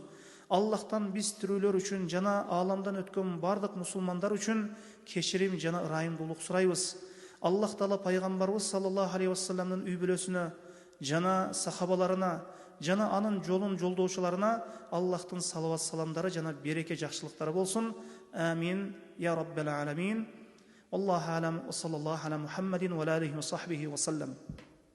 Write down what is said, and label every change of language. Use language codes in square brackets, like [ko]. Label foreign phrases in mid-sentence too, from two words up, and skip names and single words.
[ky] Аллахтан биз тирүүлөр үчүн жана ааламдан өткөн бардык мусулмандар үчүн кечирим жана ырайымдуулук сурайбыз. Аллах Таала пайгамбарыбыз [ar] صلى الله عليه وسلم [ky] үй бүлөсүнө жана сахабаларына жана анын жолун жолдоочуларына Аллахтын салават саламдары жана береке жакшылыктары болсун. [ar] آمين يا رب العالمين. الله أعلم وصلى الله على محمد وعليه وصحبه وسلم.